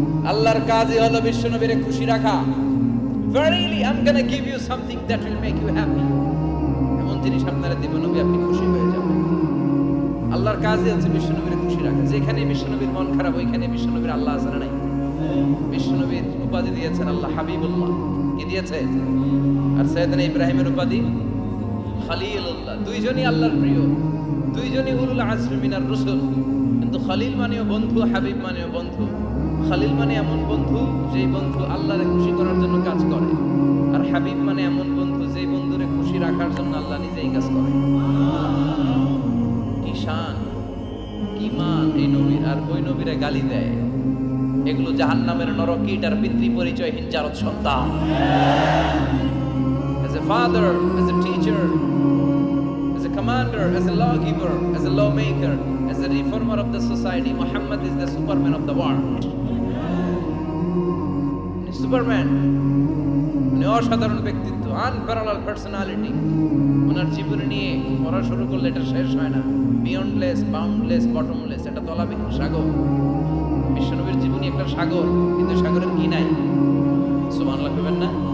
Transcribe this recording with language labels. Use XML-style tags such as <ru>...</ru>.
<bn>আল্লাহর কাজই হলো বিশ্বনবীরে খুশি রাখা।</bn> <en>Verily I'm going to give you something that will make you happy.</en> <bn>এমন জিনিস আপনারে দেব নবী, আপনি খুশি হয়ে যাবেন। আল্লাহর কাজই হচ্ছে বিশ্বনবীর খুশি রাখা। যেখানে বিশ্বনবীর মন খারাপ, ওইখানে বিশ্বনবীর আল্লাহ আছে না নাই? বিশ্বনবীর উপাধি দিয়েছেন আল্লাহ হাবিবুল্লাহ, কি দিয়েছে? আর সাইয়েদনা ইব্রাহিমের উপাধি খলিলুল্লাহ। দুইজনই আল্লাহর প্রিয়, দুইজনই</bn> <ar>উলুল আজমি মিনার রাসূল।</ar> <bn>কিন্তু খলিল মানেও বন্ধু, হাবিব মানেও বন্ধু। খলিল মানে এমন বন্ধু যেই বন্ধু আল্লাহরে খুশি করার জন্য কাজ করে, আর হাবিব মানে এমন বন্ধু যেই বন্ধুরে খুশি রাখার জন্য আল্লাহ নিজেই কাজ করে। শান কি মান এই নবীর, আর ওই নবীরে গালি দেয়। এগুলো জাহান্নামের নরকীট আর পিতৃ পরিচয়হীন জারদ সন্তান।</bn> <en>As a father, as a teacher, as a commander, as a lawgiver, as a lawmaker, as a reformer of the society, Muhammad is the superman of the world.</en> <bn>Superman, উনি অসাধারণ ব্যক্তিত্ব,</bn> <en>Unparallel personality.</en> <bn>ওনার জীবন নিয়ে পড়া শুরু করলে এটা শেষ হয় না।</bn> <en>beyondless, boundless, bottomless,</en> <bn>এটা তলাবিহীন সাগর। বিশ্বনবীর জীবনী একটা সাগর, কিন্তু সাগরের কি নাই? সুবহানাল্লাহ কইবেন না?</bn>